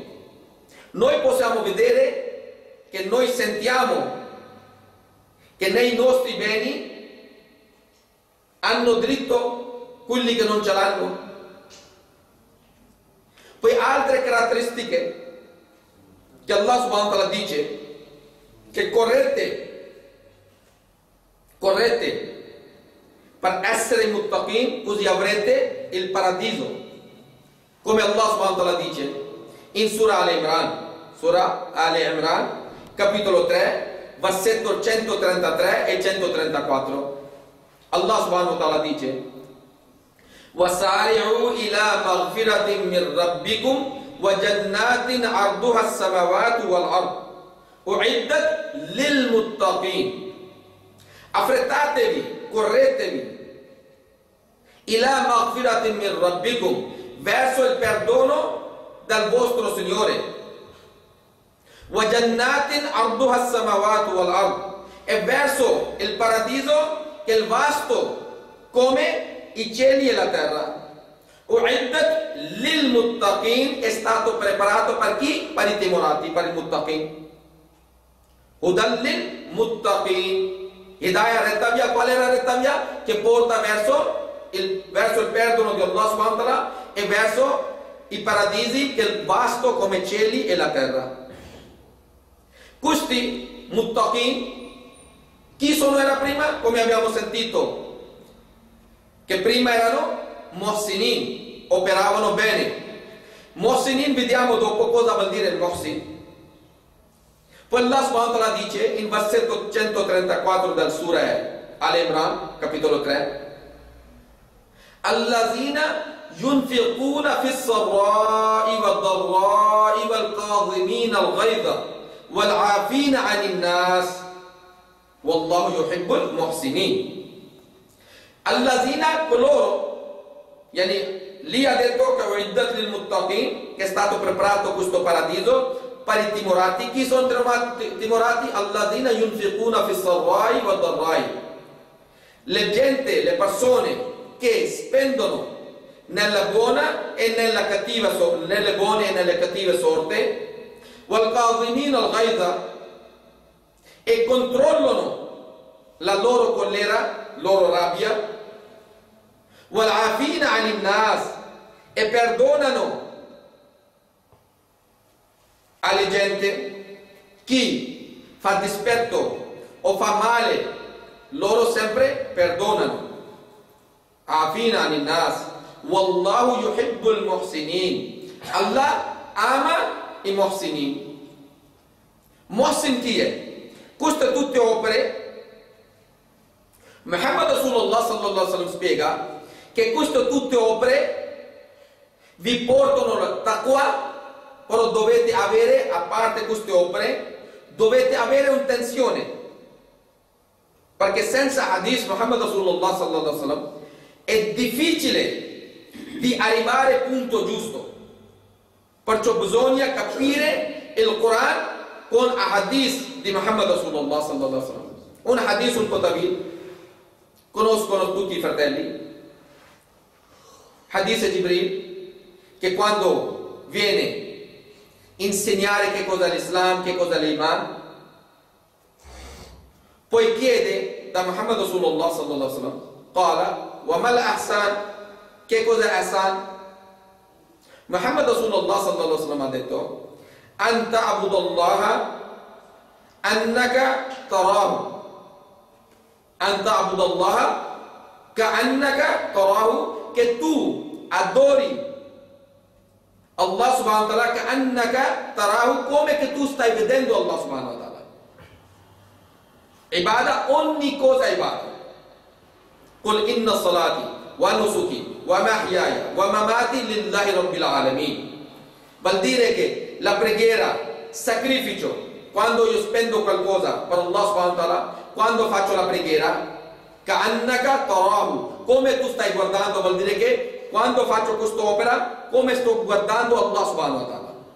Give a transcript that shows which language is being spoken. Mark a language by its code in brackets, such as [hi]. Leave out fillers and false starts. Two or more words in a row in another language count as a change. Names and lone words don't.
[it] Noi possiamo vedere che noi sentiamo che nei nostri beni hanno diritto quelli che non ce l'hanno. Poi altre caratteristiche che [ar] الله سبحانه وتعالى [it] dice che corrette per essere muttaqin, così avrete il paradiso. Come [ar] الله سبحانه وتعالى [it] dice in Surah Al-Imran, capitolo 3, versetto 133 e 134. [ar] الله سبحانه وتعالى dice: وَسَارِعُوا إِلَى مَغْفِرَةٍ مِّن رَّبِّكُمْ وَجَنَّاتٍ عَرْضُهَا السَّمَاوَاتُ وَالْأَرْضُ أُعِدَّتْ لِلْمُتَّقِينَ. [it] Affrettatevi, corretevi, [ar] إِلَى مَغْفِرَةٍ مِّن رَّبِّكُمْ, [it] verso il perdono dal vostro Signore. [ar] وَجَنَّاتٍ عَرْضُهَا السَّمَاوَاتُ وَالْأَرْضُ, [it] e verso il paradiso che è vasto come i cieli e la terra. [ar] أعدت للمتقين, [it] è stato preparato per chi? Per i timorati, per i muttaqin. [ar] هدى للمتقين. [it] Hidayah, retta via. Qual è la retta via? Che porta verso il perdono di [ar] الله سبحانه وتعالى [it] e verso i paradisi che è vasto come cieli e la terra. Questi muttaqin, chi sono era prima? Come abbiamo sentito, che prima erano muhsinin, operavano bene. Muhsinin, vediamo dopo cosa vuol dire il muhsin. Poi [ar] الله سبحانه وتعالى [it] dice in versetto 134 del Surah Al-Imran, capitolo 3: [ar] الذين ينفقون في السراء والضراء والكاظمين الغيظ والعافين عن الناس والله يحب المحسنين. [it] Allazina, coloro, yani lì ha detto che [ar] أعدت للمتقين, [it] che è stato preparato questo paradiso per i timorati. Chi sono timorati? [ar] الذين ينفقون في السراء والضراء, [it] le gente, le persone che spendono nella buona e nella cattiva, nelle buone e nelle cattive sorte, [ar] والكاظمين الغيظ, [it] e controllano la loro collera, loro rabbia, [ar] والعافين عن الناس, [it] e perdonano alle gente. Chi fa dispetto o fa male, loro sempre perdonano. [ar] العافين عن الناس والله يحب المحسنين. [it] Allah ama i muhsinin. Muhsin chi è? Queste tutte opere. [ar] محمد رسول الله صلى الله عليه وسلم [it] spiega che queste tutte opere vi portano al taqwa, però dovete avere, a parte queste opere, dovete avere un'attenzione, perché senza hadith [ar] محمد رسول الله صلى الله عليه وسلم [it] è difficile di arrivare al punto giusto. Perciò bisogna capire il Quran con hadith di [ar] محمد رسول الله صلى الله عليه وسلم. [it] Un hadith un po' tawil, conoscono tutti i fratelli. Hadith Jibril, che quando viene insegnare che cosa è l'Islam, che cosa è l'Iman, poi chiede da [ar] محمد رسول الله صلى الله عليه وسلم، قال وما الإحسان, [it] che cosa è ihsan? [ar] محمد رسول الله صلى الله عليه وسلم [it] ha detto: [ar] أن تعبد الله أنك تراه، أن تعبد الله كأنك تراه, [it] che tu adori [ar] الله سبحانه وتعالى كأنك تراه, [it] come che tu stai vedendo [ar] الله سبحانه وتعالى. [it] Ibadah, ogni cosa è ibadah. [ar] قل إن صلاتي ونسكي ومحياي ومماتي لله رب العالمين. [it] Vuol dire che la preghiera, sacrificio, quando io spendo qualcosa per [ar] الله سبحانه وتعالى, [it] quando faccio la preghiera, [ar] كأنك تراه, [it] come tu stai guardando, vuol dire che quando faccio quest'opera, come sto guardando [ar] الله سبحانه وتعالى.